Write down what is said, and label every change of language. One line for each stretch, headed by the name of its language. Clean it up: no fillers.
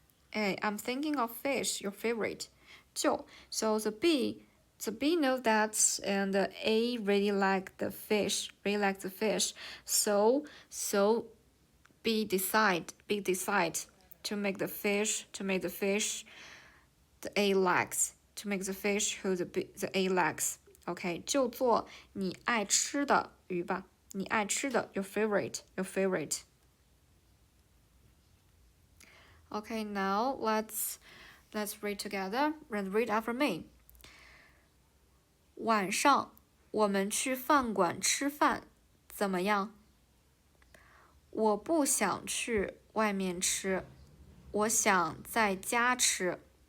English: Hey, I'm thinking of fish, your favorite. 就 So the B knows that, and the A really like the fish. So B decide to make the fish the A likes, to make the fish who the A likes.
Chinese: Okay, 就做你爱吃的鱼吧。你爱吃的
English: your favorite. Okay, now let's read together and read after me.
Chinese: 晚上我们去饭馆吃饭，怎么样？我不想去外面吃，我想在家吃。